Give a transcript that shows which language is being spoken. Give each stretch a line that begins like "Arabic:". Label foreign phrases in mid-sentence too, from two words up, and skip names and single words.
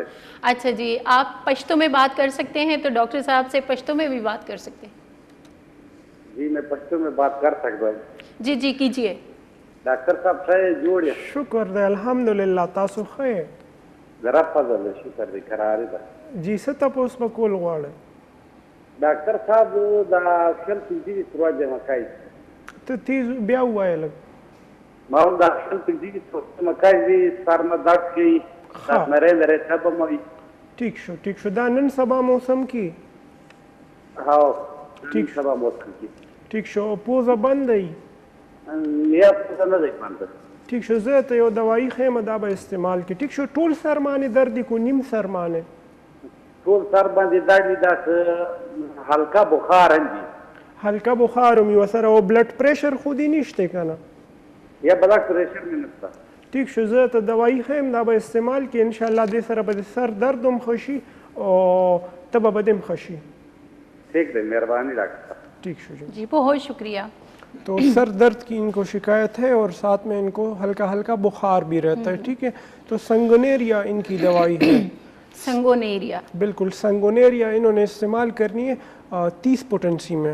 Urdu: اچھا جی، آپ پشتو میں بات کر سکتے ہیں تو ڈاکٹر صاحب سے پشتو میں بھی بات کر سکتے ہیں۔ جی، میں پشتو میں بات کر سکتا ہوں۔ جی جی کیجئے۔ ڈاکٹر صاحب سے جوڑے
Pashto: شکر دے، الحمدللہ، تاسو خیر؟ ذرا فضل شکر دی قرار ده۔ جی، څه تپوس په کول غواړئ؟ ډاکټر صاحب دا شل پنځه تر جمع کوي. ته تیز بیا ووایه لږ. ما هم دا شل پنځه تر جمع کوي، سر مې درد کوي، داس نری نری تبه مې وي. ٹھیک شو ٹھیک شو، دا نن سبا موسم کی؟ هاو، ٹھیک سبا موسم کی. ٹھیک شو، پوزه بند دی؟ یا پوزه نه دی بند. ٹھیک شو، زه ته یو دوايي ښیم، دا به استعمال کړي. ټیک شو، ټول سر باندې درد دی کو نیم سر باندې؟ ټول سر باندې درد دی، دا هلکا بخار هم دی. هلکا بخار هم یو سره، او
English: blood pressure
Pashto: خو دې نشته که نه؟ یا
English: blood pressure
Pashto: مې نشته. ٹھیک شو، زه ته دوايي ښیم، دا به استعمال کړي، انشاءالله دې سره به د سر درد هم ښه شي او تبه به دې هم ښه شي. ٹھیک دی، مہربانی ڈاکٹر صاحب. ٹھیک شو
Urdu: جی، بہت شکریہ۔ تو سر درد کی ان کو شکایت ہے اور ساتھ میں ان کو ہلکا ہلکا بخار بھی رہتا ہے، ٹھیک ہے، تو سنگونیریا ان کی دوائی ہے۔ سنگونیریا، بالکل، سنگونیریا انہوں نے استعمال کرنی ہے 30 پوٹنسی میں،